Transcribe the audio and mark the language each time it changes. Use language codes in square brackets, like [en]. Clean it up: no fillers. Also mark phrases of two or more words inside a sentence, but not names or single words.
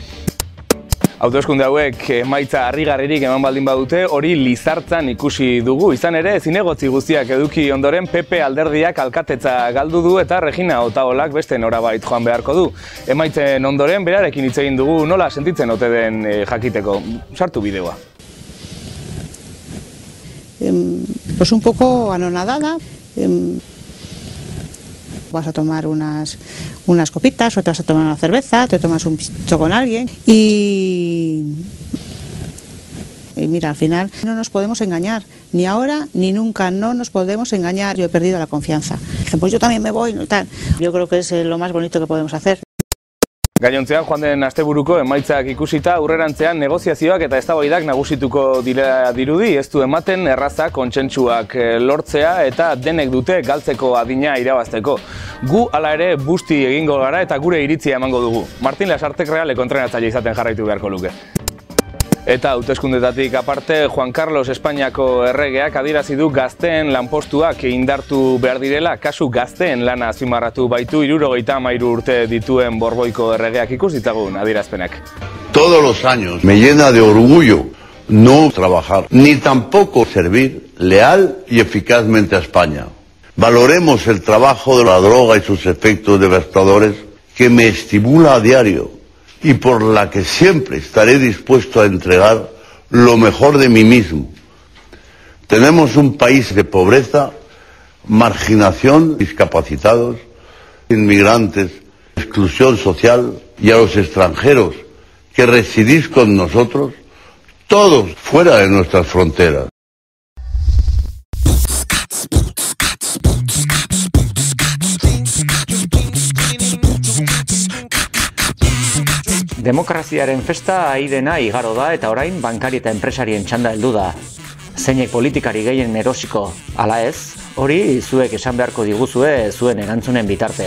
[eu] Hauteskunde hauek emaitza harrigarririk eman baldin badute, hori Lizartzan ikusi dugu. Izan ere, zinegotzi guztiak eduki ondoren Pepe alderdiak alkatetza galdu du eta Regina Otaolak beste norabait joan beharko du. Emaitzen ondoren, berarekin hitz egin dugu, nola sentitzen ote den jakiteko. Sartu bideoa. [es] Pues un poco anonadada. Vas a tomar unas copitas, o te vas a tomar una cerveza, te tomas un picho con alguien y mira, al final no nos podemos engañar, ni ahora ni nunca, no nos podemos engañar. Yo he perdido la confianza. Dije, pues yo también me voy, no tal. Yo creo que es lo más bonito que podemos hacer. [eu] Gainontzean joan den asteburuko emaitzak ikusita aurrerantzean negoziazioak eta eztabaidak nagusituko dira dirudi, ez du ematen erraza kontsentsuak lortzea eta denek dute galtzeko adina irabazteko. Gu hala ere busti egingo gara eta gure iritzia emango dugu. Martin Lasartek Realeko entrenatzaile izaten jarraitu beharko luke. Eta hauteskundetatik aparte, Juan Carlos Espainiako erregeak adierazi du gazteen lanpostuak indartu behar direla, kasu gazteen lana azpimarratu baitu 73 urte dituen Borboiko erregeak ikus ditzagun adierazpenak. [es] Todos los años me llena de orgullo no trabajar, ni tampoco servir leal y eficazmente a España. Valoremos el trabajo de la droga y sus efectos devastadores que me estimula a diario y por la que siempre estaré dispuesto a entregar lo mejor de mí mismo. Tenemos un país de pobreza, marginación, discapacitados, inmigrantes, exclusión social, y a los extranjeros que residís con nosotros, todos fuera de nuestras fronteras. [eu] Demokraziaren festa aidena igaro da eta orain bankari eta enpresarien txanda heldu da. Zeinek politikari gehien erosiko, ala ez, hori zuek esan beharko diguzue zuen erantzunen bitartez.